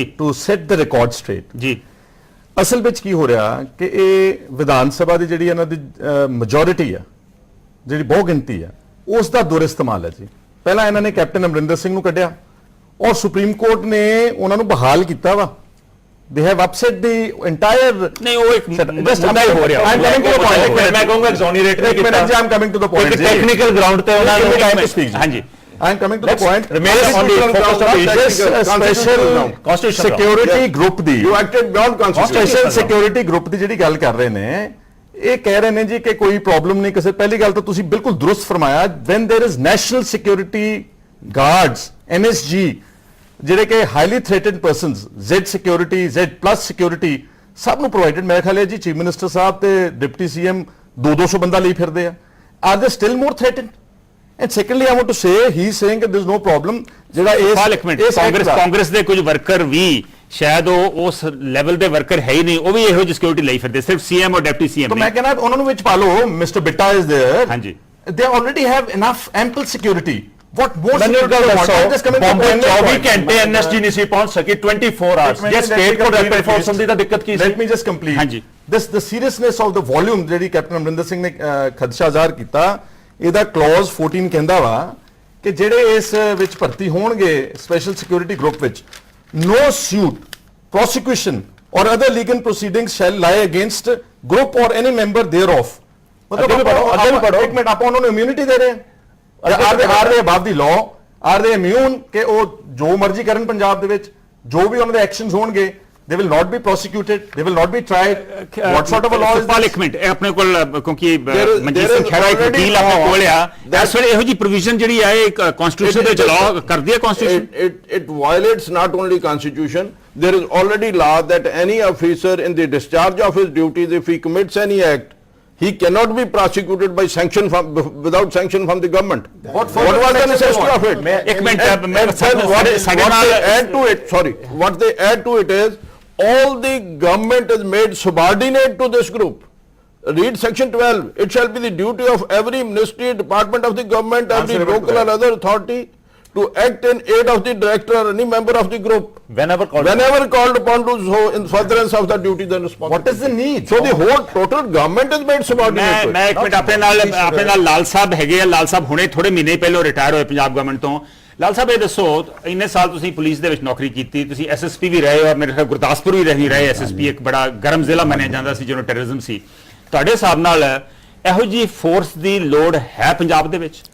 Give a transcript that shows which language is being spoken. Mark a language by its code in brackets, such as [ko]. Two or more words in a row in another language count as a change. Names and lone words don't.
[en] To set the record straight. [pa] ਜੀ ਅਸਲ ਵਿੱਚ ਕੀ ਹੋ ਰਿਹਾ ਕਿ ਇਹ ਵਿਧਾਨ ਸਭਾ ਦੀ ਜਿਹੜੀ ਇਹਨਾਂ ਦੀ ਮੈਜੋਰਿਟੀ ਆ, ਜਿਹੜੀ ਬਹੁ ਗਿਣਤੀ ਆ, ਉਸ ਦਾ ਦੁਰਇਸਤੇਮਾਲ ਹੈ ਜੀ। ਪਹਿਲਾਂ ਇਹਨਾਂ ਨੇ ਕੈਪਟਨ ਅਮਰਿੰਦਰ ਸਿੰਘ ਨੂੰ ਕੱਢਿਆ ਔਰ ਸੁਪਰੀਮ ਕੋਰਟ ਨੇ ਉਹਨਾਂ ਨੂੰ ਬਹਾਲ ਕੀਤਾ ਵਾ। [en] they have upset the entire [pa] ਨਹੀਂ, ਉਹ ਇੱਕ [en] just [pa] ਮੁੱਦਾ ਹੀ ਹੋ ਰਿਹਾ। [en] I'm coming to the point. [pa] ਮੈਂ ਕਹੂੰਗਾ ਐਗਜ਼ੋਨਰੇਟ ਇੱਕ ਮਿੰਟ ਜੀ, [en] I'm coming to the point. technical ground [pa] ਤੇ ਉਹਨਾਂ ਨੂੰ [en] time to speak. [pa] ਹਾਂਜੀ, [en] I'm coming to the point. remain on the focus of the This special Constitution security group ਦੀ You acted beyond constitution. Special Security Group [pa] ਦੀ ਜਿਹੜੀ ਗੱਲ ਕਰ ਰਹੇ ਨੇ, ਇਹ ਕਹਿ ਰਹੇ ਨੇ ਜੀ ਕਿ ਕੋਈ ਪ੍ਰੋਬਲਮ ਨਹੀਂ ਕਿਸੇ। ਪਹਿਲੀ ਗੱਲ ਤਾਂ ਤੁਸੀਂ ਬਿਲਕੁਲ ਦਰੁਸਤ ਫਰਮਾਇਆ, [en] when there is national security guards, [pa] NSG, ਜਿਹੜੇ ਕਿ [en] highly threatened persons, [pa] Z ਸਿਕਿਉਰਿਟੀ, Z+ ਸਿਕਿਉਰਿਟੀ ਸਭ ਨੂੰ ਪ੍ਰੋਵਾਈਡਡ। ਮੇਰੇ ਖਿਆਲ ਹੈ ਜੀ ਚੀਫ ਮਿਨਿਸਟਰ ਸਾਹਿਬ ਤੇ ਡਿਪਟੀ ਸੀਐਮ 200 ਬੰਦਾ ਲਈ ਫਿਰਦੇ ਆ। [en] Are they still more threatened? And secondly I want to say he saying there is no problem. ਜਿਹੜਾ [pa] ਇੱਕ ਮਿੰਟ, ਕਾਂਗਰਸ ਦੇ ਕੁਝ ਵਰਕਰ ਵੀ ਸ਼ਾਇਦ ਉਹ ਉਸ ਲੈਵਲ ਦੇ ਵਰਕਰ ਹੈ ਹੀ ਨਹੀਂ, ਉਹ ਵੀ ਇਹੋ ਜਿਹੀ ਸਿਕਿਉਰਿਟੀ ਲਈ ਫਿਰਦੇ, ਸਿਰਫ ਸੀਐਮ ਔਰ ਡਿਪਟੀ ਸੀਐਮ। ਤਾਂ ਮੈਂ ਕਹਿੰਦਾ ਉਹਨਾਂ ਨੂੰ ਵਿੱਚ ਪਾ ਲਓ। [en] Mister Bitta is there. [pa] ਹਾਂਜੀ, [en] they already have enough ample security. What more [pa] ਮੈਨੂੰ ਗੱਲ ਦੱਸੋ, ਬੰਬੇ 24 [en] security? [pa] ਘੰਟੇ ਐਨਐਸਜੀ ਨਹੀਂ ਸੀ ਪਹੁੰਚ ਸਕੀ, 24 ਆਵਰਸ। ਜੇ ਸਟੇਟ ਕੋਲ ਰੈਪਿਡ ਫੋਰਸ ਹੁੰਦੀ ਤਾਂ ਦਿੱਕਤ ਕੀ ਸੀ? [en] Let me just complete. [pa] ਹਾਂਜੀ। [en] The seriousness of the volume [pa] ਜਿਹੜੀ ਕੈਪਟਨ ਅਮਰਿੰਦਰ ਸਿੰਘ ਨੇ ਖਦਸ਼ਾ ਜ਼ਾਹਰ ਕੀਤਾ, ਇਹਦਾ ਕਲੌਜ਼ 14 ਕਹਿੰਦਾ ਵਾ ਕਿ ਜਿਹੜੇ ਇਸ ਵਿੱਚ ਭਰਤੀ ਹੋਣਗੇ [en] Special Security Group [pa] ਵਿੱਚ, [en] no suit, prosecution or other legal proceedings shall lie against group or any member thereof. [pa] ਅੱਗੇ ਵੀ ਪੜੋ। ਇੱਕ ਮਿੰਟ, ਆਪਾਂ ਉਹਨਾਂ ਨੂੰ ਇਮਿਊਨਿਟੀ ਦੇ ਰਹੇ ਹਾਂ। [en] are they above the law? Are they immune [pa] ਕਿ ਉਹ ਜੋ ਮਰਜ਼ੀ ਕਰਨ ਪੰਜਾਬ ਦੇ ਵਿੱਚ? ਜੋ ਵੀ ਉਹਨਾਂ ਦੇ ਐਕਸ਼ਨਸ ਹੋਣਗੇ, [en] they will not be prosecuted, they will not be tried. What sort of a law is [pa] ਸੁਖਪਾਲ [en] this? [pa] ਇੱਕ ਮਿੰਟ, ਇਹ ਆਪਣੇ ਕੋਲ ਕਿਉਂਕਿ [en] is- [pa] ਮਨਜੀਤ [en] there [pa] ਸਿੰਘ [en] is [pa] ਖਹਿਰਾ ਇੱਕ [en] already [pa] ਵਕੀਲ ਆਪਣੇ ਕੋਲ ਆ, [en] that- [pa] ਇਸ ਵੇਲੇ ਇਹੋ ਜਿਹੀ ਪ੍ਰੋਵੀਜ਼ਨ ਜਿਹੜੀ ਆ ਇਹ ਕਨਸਟੀਟਿਊਸ਼ਨ ਦੇ ਵਿੱਚ ਲਾਅ ਕਰਦੀ ਹੈ। ਕਨਸਟੀਟਿਊਸ਼ਨ [en] It violates not only constitution, there is already law that any officer in the discharge of his duties, if he commits any act, he cannot be prosecuted by sanction without sanction from the government. What was the necessity of it? ਇੱਕ ਮਿੰਟ, And then what they add to it, sorry, what they add to it is all the government is made subordinate to this group. Read section 12. It shall be the duty of every ministry, department of the government, every local or other authority to act in aid of the director or any member of the group whenever called whenever called upon to so in furtherance of the duties and responsibilities. What is the need? So the whole total government is made subordinate to it. [pa] ਮੈਂ ਇੱਕ ਮਿੰਟ ਆਪਣੇ ਨਾਲ ਲਾਲ ਸਾਹਿਬ ਹੈਗੇ ਆ। ਲਾਲ ਸਾਹਿਬ ਹੁਣੇ ਥੋੜੇ ਮਹੀਨੇ ਪਹਿਲਾਂ ਰਿਟਾਇਰ ਹੋਏ ਪੰਜਾਬ ਗਵਰਨਮੈਂਟ ਤੋਂ। ਲਾਲ ਸਾਹਿਬ ਇਹ ਦੱਸੋ, ਇੰਨੇ ਸਾਲ ਤੁਸੀਂ ਪੁਲਿਸ ਦੇ ਵਿੱਚ ਨੌਕਰੀ ਕੀਤੀ, ਤੁਸੀਂ ਐਸਐਸਪੀ ਵੀ ਰਹੇ ਹੋ, ਮੇਰੇ ਖਿਆਲ ਗੁਰਦਾਸਪੁਰ ਵੀ ਰਹੇ ਐਸਐਸਪੀ, ਇੱਕ ਬੜਾ ਗਰਮ ਜ਼ਿਲ੍ਹਾ ਮੰਨਿਆ ਜਾਂਦਾ ਸੀ ਜਦੋਂ ਟੈਰਰਿਜ਼ਮ ਸੀ। ਤੁਹਾਡੇ ਹਿਸਾਬ ਨਾਲ ਇਹੋ ਜਿਹੀ ਫੋਰਸ ਦੀ ਲੋੜ ਹੈ ਪੰਜਾਬ ਦੇ ਵਿੱਚ?